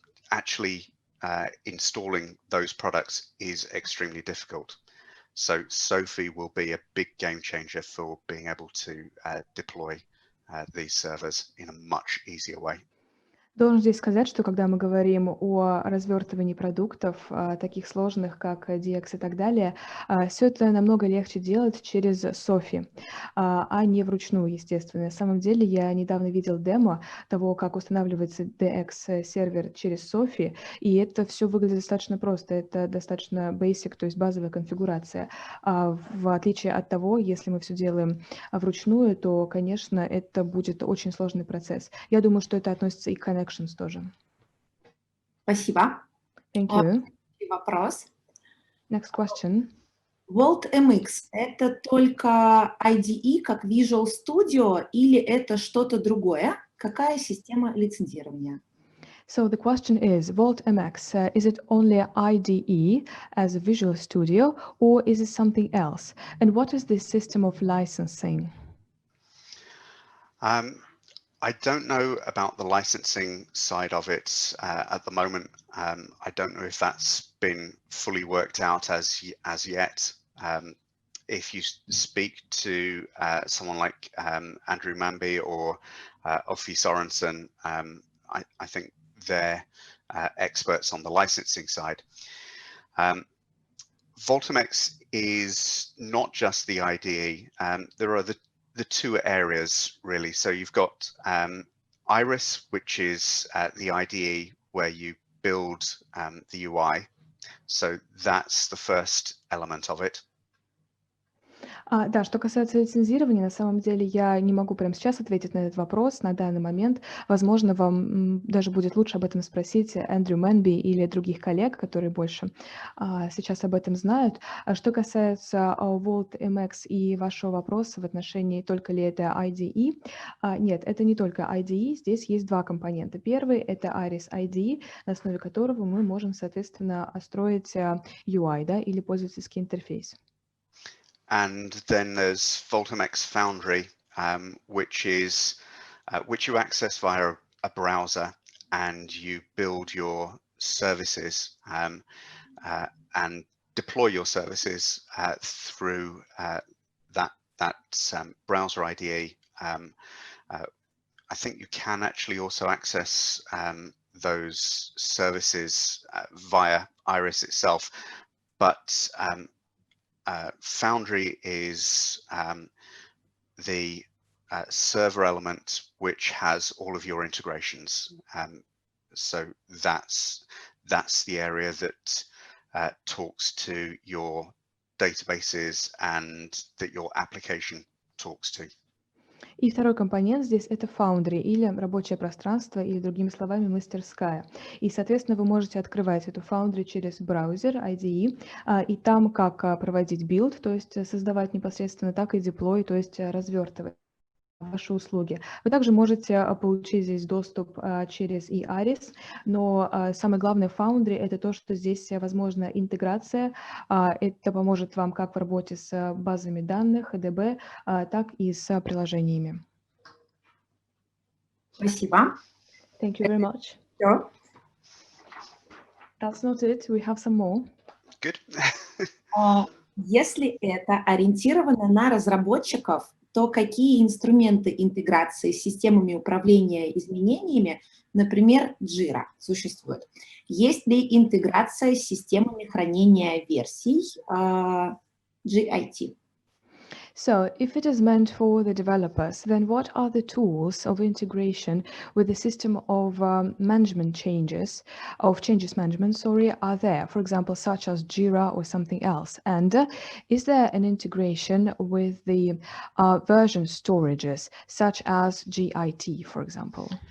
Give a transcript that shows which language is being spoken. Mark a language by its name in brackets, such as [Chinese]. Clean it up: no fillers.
[English] Actually installing those products is extremely difficult. So Sophie will be a big game changer for being able to deploy these servers in a much easier way. [Russian] Должен здесь сказать, что когда мы говорим о развертывании продуктов, таких сложных, как DX и так далее, все это намного легче делать через Софи, а не вручную, естественно. На самом деле, я недавно видел демо того, как устанавливается DX-сервер через Софи, и это все выглядит достаточно просто. Это достаточно basic, то есть базовая конфигурация. В отличие от того, если мы все делаем вручную, то, конечно, это будет очень сложный процесс. Я думаю, что это относится и к Connections тоже. Спасибо. [English] Thank you. [Russian] Вопрос. [English] Next question. [Russian] Vault MX – это только IDE как Visual Studio или это что-то другое? Какая система лицензирования? [English] So the question is, Vault MX, is it only IDE as a Visual Studio or is it something else? And what is the system of licensing? I don't know about the licensing side of it at the moment. I don't know if that's been fully worked out as yet. If you speak to someone like Andrew Manby or Ofi Sorensen, I think they're experts on the licensing side. VaultMX is not just the IDE. There are the two areas really. So you've got Iris, which is the IDE where you build the UI. So that's the first element of it. [Russian] Да, что касается лицензирования, на самом деле я не могу прямо сейчас ответить на этот вопрос на данный момент. Возможно, вам даже будет лучше об этом спросить Эндрю Мэнби или других коллег, которые больше сейчас об этом знают. А что касается Vault MX и вашего вопроса в отношении только ли это IDE, нет, это не только IDE, здесь есть два компонента. Первый — это Iris IDE, на основе которого мы можем, соответственно, строить UI, да, или пользовательский интерфейс. [English] And then there's VaultMX Foundry, which you access via a browser, and you build your services and deploy your services through that browser IDE. I think you can actually also access those services via Iris itself, but Foundry is the server element which has all of your integrations. So that's the area that talks to your databases and that your application talks to. [Russian] И второй компонент здесь — это Foundry, или рабочее пространство, или, другими словами, мастерская. И, соответственно, вы можете открывать эту Foundry через браузер IDE, и там как проводить билд, то есть создавать непосредственно, так и деплой, то есть развертывать ваши услуги. Вы также можете получить здесь доступ через Iris, но самое главное в Foundry — это то, что здесь возможна интеграция. Это поможет вам как в работе с базами данных, EDB, так и с приложениями. Спасибо. [English] Thank you very much. [Russian] Всё. [English] That's not it. We have some more. Good. [Russian] Если это ориентировано на разработчиков, то какие инструменты интеграции с системами управления изменениями, например, Jira, существуют? Есть ли интеграция с системами хранения версий GIT? [English] So, if it is meant for the developers, then what are the tools of integration with the system of changes management, are there, for example, such as Jira or something else? And is there an integration with the version storages, such as GIT, for example?